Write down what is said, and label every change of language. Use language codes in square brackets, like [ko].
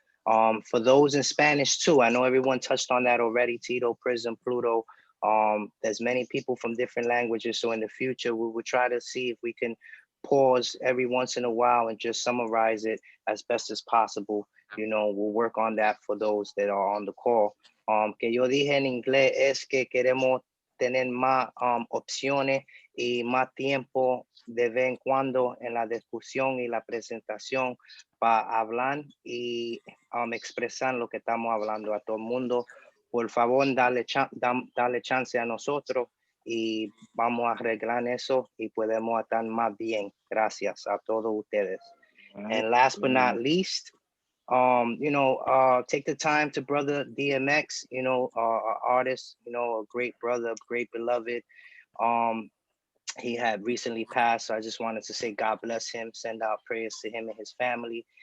[en] For those in Spanish too, I know everyone touched on that already. Tito, Prism, Pluto. There's many people from different languages. So in the future, we will try to see if we can pause every once in a while and just summarize it as best as possible. We'll work on that for those that are on the call. [es] Que yo dije en inglés es que queremos tener más opciones y más tiempo de vez en cuando en la discusión y la presentación para hablar y expresar lo que estamos hablando a todo el mundo. Por favor, dale chance a nosotros y vamos a arreglar eso y podemos estar más bien. Gracias a todos ustedes. [en] And last but not least, take the time to brother DMX, artist, a great brother, great beloved. He had recently passed, so I just wanted to say God bless him, send out prayers to him and his family.